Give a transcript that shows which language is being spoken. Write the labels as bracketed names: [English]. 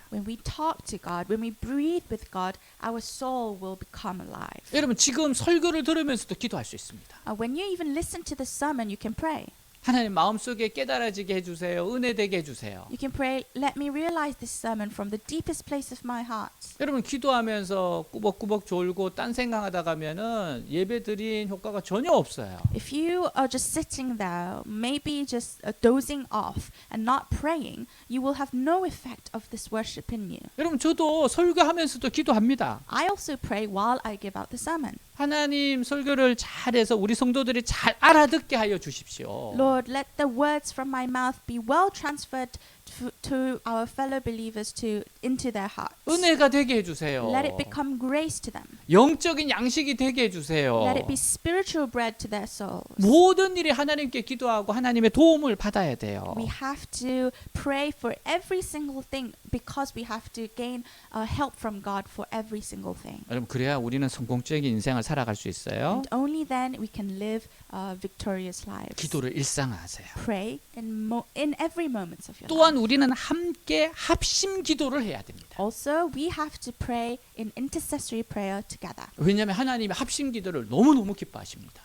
[English] When we talk to God, when we breathe with God, our soul will become alive. [Korean] 여러분 지금 설교를 들으면서도 기도할 수 있습니다. [English] When you even listen to the sermon, you can pray. [Korean] 하나님 마음속에 깨달아지게 해주세요. 은혜되게 해주세요. [English] You can pray, let me realize this sermon from the deepest place of my heart. [Korean] 여러분 기도하면서 꾸벅꾸벅 졸고 딴 생각하다 가면은 예배 드린 효과가 전혀 없어요. [English] If you are just sitting there, maybe just dozing off and not praying, you will have no effect of this worship in you. [Korean] 여러분 저도 설교하면서도 기도합니다. [English] I also pray while I give out the sermon. [Korean] 하나님 설교를 잘해서 우리 성도들이 잘 알아듣게 하여 주십시오. [English] Lord, let the words from my mouth be well transferred to our fellow believers into their hearts. [Korean] 은혜가 되게 해주세요. [English] Let it become grace to them. [Korean] 영적인 양식이 되게 해주세요. [English] Let it be spiritual bread to their souls. [Korean] 모든 일이 하나님께 기도하고 하나님의 도움을 받아야 돼요. [English] We have to pray for every single thing because we have to gain help from God for every single thing. [Korean] 여러분 그래야 우리는 성공적인 인생을 살아갈 수 있어요. [English] And only then we can live victorious lives. [Korean] 기도를 일상화하세요. [English] Pray in every moment of your life. [Korean] 또한 우리는 함께 합심 기도를 해야 됩니다. [English] Also, we have to pray in intercessory prayer together. [Korean] 왜냐하면 하나님의 합심 기도를 너무너무 기뻐하십니다.